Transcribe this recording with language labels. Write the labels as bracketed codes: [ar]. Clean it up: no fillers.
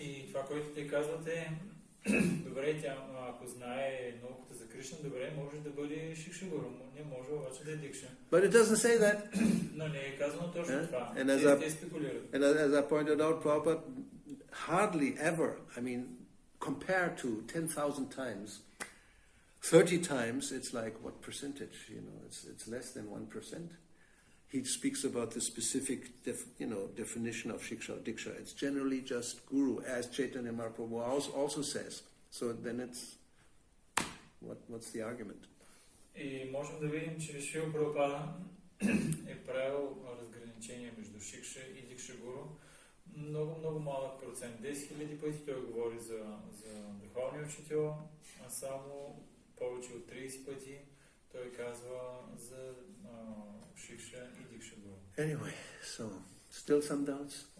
[bg] И това, което те казвате, добре, ако знае науката за Кришна, добре, може да бъде Шикша-гуру, не може обаче да е Дикша. [en] But it doesn't say that. [bg] Но не е казано точно това. Те спекулират. [en] And as I pointed out, Prabhupada hardly ever, compared to 10,000 times, 30 times, it's like what percentage? It's less than 1%. He speaks about the specific, definition of Shiksha or Diksha. It's generally just Guru, as Chaitanya Mahaprabhu also says. So then it's, what's the argument? [bg] И можем да видим, че Шрила Прабхупада е правил разграничение между Шикша и Дикша-гуру. Много малък процент. 10 000 пъти той говори за духовния учител, а само повече от 30 пъти той казва за Шикша и Дикша-гуру. [en] Anyway, so, still some doubts?